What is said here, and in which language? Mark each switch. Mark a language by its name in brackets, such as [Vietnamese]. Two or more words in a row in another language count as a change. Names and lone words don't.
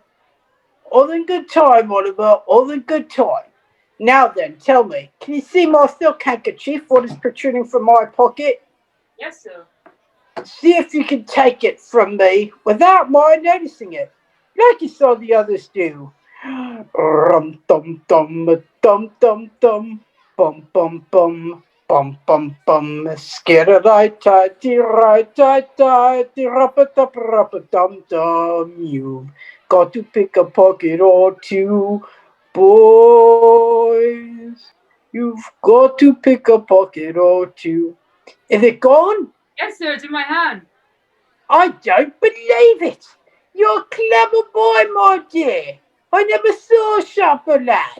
[English] All in good time, Oliver, all in good time. Now then, tell me, can you see my silk handkerchief? What is protruding from my pocket? Yes, sir. See if you can take it from me without my noticing it, like you saw the others do. Rum dum dum dum dum dum bum bum bum bum bum bum skitterai tie tie tie tie dum dum. You've got to pick a pocket or two, boys. You've got to pick a pocket or two. Is it gone? Yes, sir. It's in my hand. I don't believe it. You're a clever boy, my dear. I never saw a sharper lad.